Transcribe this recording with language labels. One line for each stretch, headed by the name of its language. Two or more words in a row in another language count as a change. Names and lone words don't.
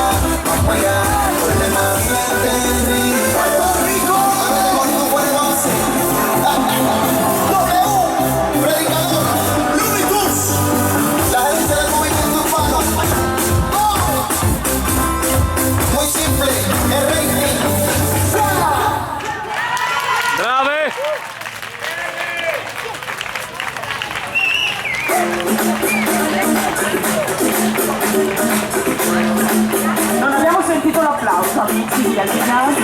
Spanish: Vamos allá, por demás, siente el ritmo. Puerto Rico, con tu buena base. W, predicador, Looney Tunes, la gente del movimiento urbano. Muy simple, el rey. ¡Brave!
Italian: Non abbiamo sentito l'applauso, amici di Albignasco.